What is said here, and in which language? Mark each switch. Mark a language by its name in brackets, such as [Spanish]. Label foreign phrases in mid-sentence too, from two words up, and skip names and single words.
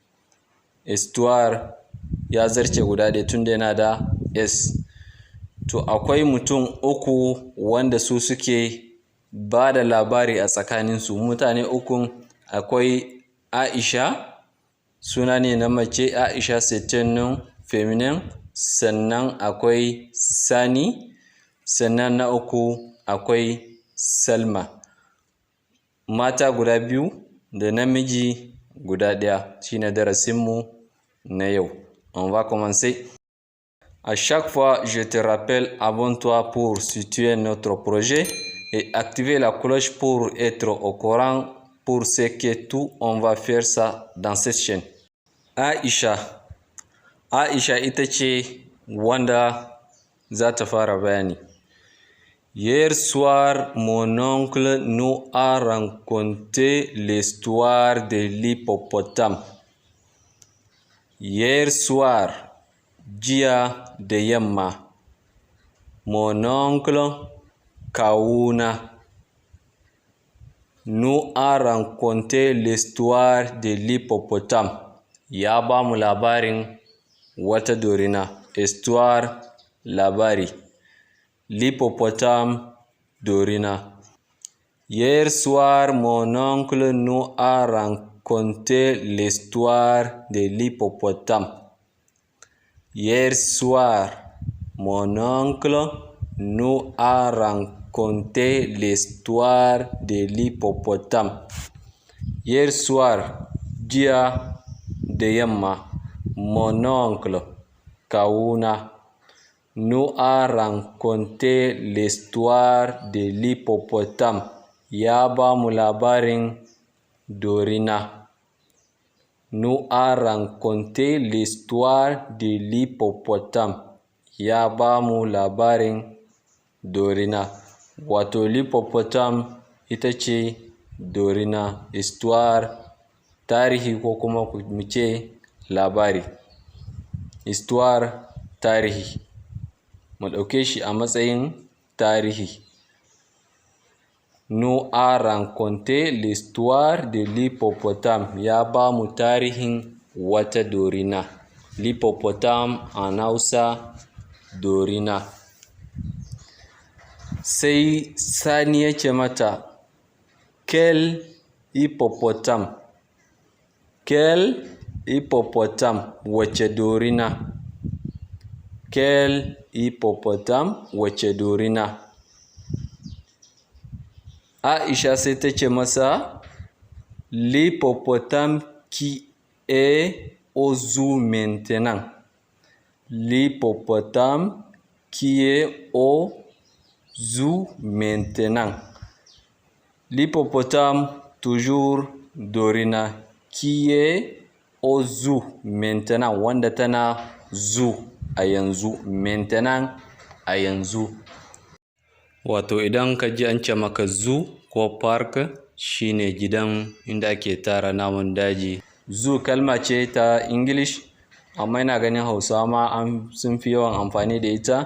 [Hausa] Histoire ya zarce guda ɗaya tunda yana da S. To akwai mutum uku wanda su suke ba da labari a tsakaninsu. Mutane ukun, akwai Aisha, suna ne na mace, Aisha [French] c'est un nom féminin. [Hausa] Sannan akwai Sani, sannan na uku akwai Salma. Mata guda biyu da namiji guda ɗaya. Shine darasinmu na yau. [French] On va commencer. À chaque fois, je te rappelle, abonne-toi pour situer notre projet et activer la cloche pour être au courant pour ce que tout on va faire ça dans cette chaîne. [Hausa] Aisha ita ce wanda za ta fara bayani. [French] Hier soir, mon oncle nous a raconté l'histoire de l'hippopotame. Hier soir, [Hausa] jiya da yamma, [French] mon oncle kawuna nous a raconté l'histoire de l'hippopotame. [Hausa] Ya ba mu labarin wata dorina. [French] Histoire, labari. L'hippopotame, dorina. Hier soir, mon oncle nous a raconté l'histoire de l'hippopotame. Hier soir, mon oncle nous a raconté l'histoire de l'hippopotame. Hier soir, [Hausa] jiya da yamma, [French] mon oncle kawuna nous a raconté l'histoire de l'hippopotame. [Hausa] ya ba mu labarin Dorina. [French] Nous a raconté l'histoire de l'hippopotame. [Hausa] Ya ba mu labarin Dorina. Wato l'hippopotame ita ce Dorina. Histoire tarihi ko kuma mu ce labari. Histoire tarihi. Mu ɗauke shi a matsayin tarihi. [French] Nous a raconté l'histoire de l'hippopotame. [Hausa] Ya ba mu tarihin wata dorina. [French] L'hippopotame en Hausa [Hausa] dorina. Sai Sani ya ce mata, [French] quel hippopotame? Quel hippopotame? [Hausa] Wace dorina? [French] Quel hippopotame? [Hausa] Wace dorina? Aisha sai ta ce masa, [French] l'hippopotame qui est au zoo maintenant. L'hippopotame qui est au zoo maintenant. L'hippopotame, toujours dorina, qui est au zoo maintenant, [Hausa] wanda tana zoo a yanzu, maintenant a yanzu. Wato idan ka ji an ce maka zoo ko park shine gidan inda ake tara namun daji. Zoo kalma ce ta English, amma ina ganin Hausawa ma sun fi yawan amfani da ita.